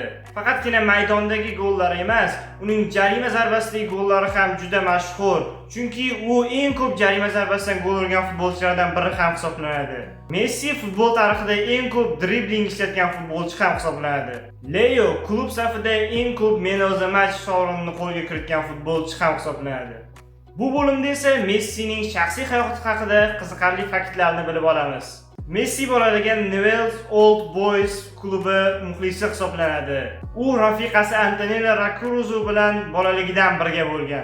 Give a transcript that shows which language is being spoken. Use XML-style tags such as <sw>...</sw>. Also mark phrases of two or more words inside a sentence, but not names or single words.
<uz>Faqatgina maydondagi gollari emas, uning jarima zarbasidagi gollari ham juda mashhur. Chunki u eng ko'p jarima zarbasidan gol urgan futbolchilardan biri ham hisoblanadi. Messi futbol tarixida eng ko'p dribling ishlatgan futbolchi ham hisoblanadi. Leo klub safida eng ko'p</uz> <en>man of the match</en> <uz>sovrinini qo'lga kiritgan futbolchi ham hisoblanadi. Bu bo'limda esa Messining shaxsiy hayoti haqida qiziqarli faktlarni bilib olamiz. Messi bolalagan Newell's Old Boys klubi muxlisi hisoblanadi. U rafiqasi Antonella Rocruzzo bilan bolaligidan birga bo'lgan.</uz>